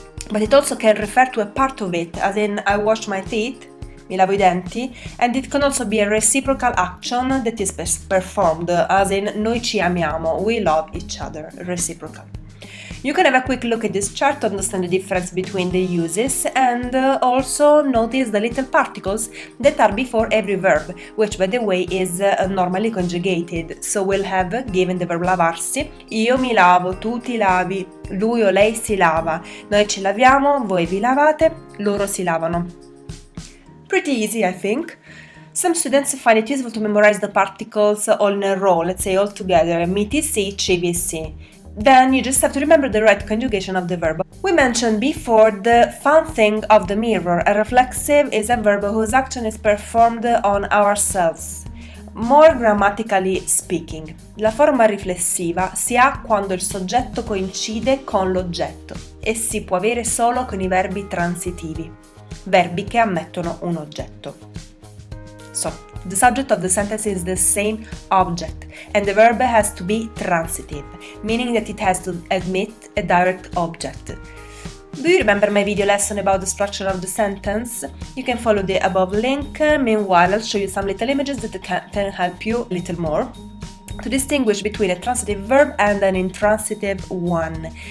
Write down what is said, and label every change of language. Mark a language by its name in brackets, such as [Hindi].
[English] But it also can refer to a part of it, as in I wash my teeth, [Italian] mi lavo i denti, [English] and it can also be a reciprocal action that is performed, as in [Italian] noi ci amiamo, [English] we love each other, reciprocal. You can have a quick look at this chart to understand the difference between the uses and also notice the little particles that are before every verb, which by the way is normally conjugated. So we'll have, given the verb [Italian] lavarsi, io mi lavo, tu ti lavi, lui o lei si lava, noi ci laviamo, voi vi lavate, loro si lavano. [English] Pretty easy, I think. Some students find it useful to memorize the particles all in a row, let's say all together, [Italian] mi ti si, ci vi si. [English] Then you just have to remember the right conjugation of the verb. We mentioned before the fun thing of the mirror. A reflexive is a verb whose action is performed on ourselves. More grammatically speaking, [Italian] la forma riflessiva si ha quando il soggetto coincide con l'oggetto e si può avere solo con i verbi transitivi, verbi che ammettono un oggetto. [English] So, the subject of the sentence is the same object and the verb has to be transitive, meaning that it has to admit a direct object. Do you remember my video lesson about the structure of the sentence? You can follow the above link. Meanwhile, I'll show you some little images that can help you a little more to distinguish between a transitive verb and an intransitive one.